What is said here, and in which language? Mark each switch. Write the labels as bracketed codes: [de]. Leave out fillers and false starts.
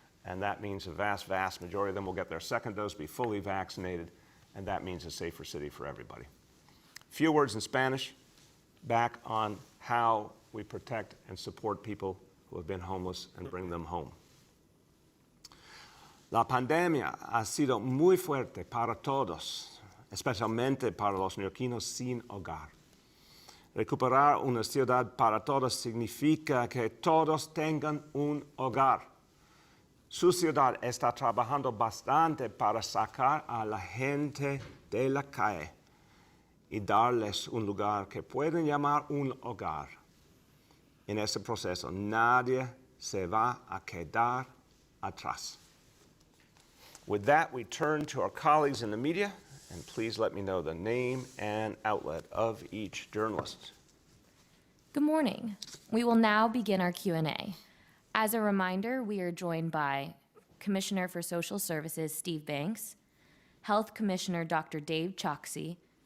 [en] And that means a vast, vast majority of them will get their second dose, be fully vaccinated, and that means a safer city for everybody. Few words in Spanish, back on how we protect and support people who have been homeless and bring them home. [es] La pandemia ha sido muy fuerte para todos, especialmente para los neoyorquinos sin hogar. Recuperar una ciudad para todos significa que todos tengan un hogar. Su ciudad está trabajando bastante para sacar a la gente de la calle y darles un lugar que pueden llamar un hogar. En ese proceso, nadie se va a quedar atrás. [en] With that, we turn to our colleagues in the media, and please let me know the name and outlet of each journalist. Good morning. We will now begin our Q&A. As a reminder, we are joined by Commissioner for Social Services Steve Banks, Health Commissioner Dr. Dave Choksi,